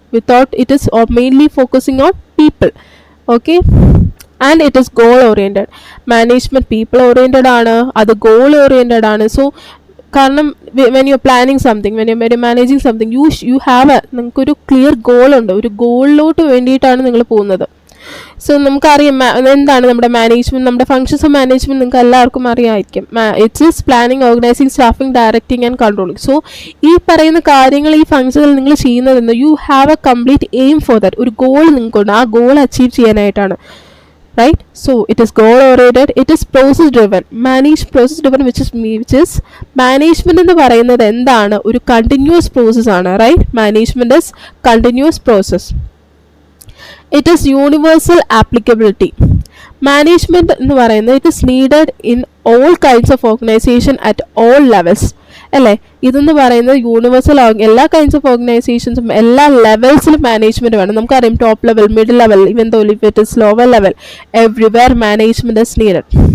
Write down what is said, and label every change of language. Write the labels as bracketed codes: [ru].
[en] Without, it is mainly focusing on people. Okay, and it is goal oriented. [ml] Management people oriented ആണ്, അത് goal oriented ആണ്. [en] So കാരണം when you are planning something, when you are managing something, you have [ml] നിങ്ങൾക്കൊരു clear goal ഉണ്ട്. ഒരു ഗോളിലോട്ട് വേണ്ടിയിട്ടാണ് നിങ്ങൾ പോകുന്നത്. സോ നമുക്കറിയാം എന്താണ് നമ്മുടെ മാനേജ്മെന്റ്, നമ്മുടെ ഫങ്ഷൻസ് ഓഫ് മാനേജ്മെന്റ് നിങ്ങൾക്ക് എല്ലാവർക്കും അറിയാമായിരിക്കും. [en] It's is planning, organising, staffing, directing and controlling. So [ml] ഈ പറയുന്ന കാര്യങ്ങൾ, ഈ ഫങ്ഷനുകൾ നിങ്ങൾ ചെയ്യുന്നതെന്ന് [en] You have a complete aim for that. [ml] ഒരു ഗോൾ നിങ്ങൾക്കുണ്ട്, ആ ഗോൾ അച്ചീവ് ചെയ്യാനായിട്ടാണ്, right? [en] So it is goal oriented, it is process driven. Process driven which is [ml] management എന്ന് പറയുന്നത് എന്താണ്? ഒരു കണ്ടിന്യൂസ് പ്രോസസ് ആണ്, right? [en] Management is continuous process. It is universal applicability. Management എന്ന് പറയുന്നത് it is needed in all kinds of organization at all levels, അല്ലേ? [ml] ഇതെന്ന് പറയുന്നത് യൂണിവേഴ്സൽ, എല്ലാ കൈൻഡ്സ് ഓഫ് ഓർഗനൈസേഷൻസും എല്ലാ ലെവൽസിലും മാനേജ്മെന്റ് വേണം. [en] നമുക്കറിയാം top level, middle level, even though if it is lower level, everywhere management is needed.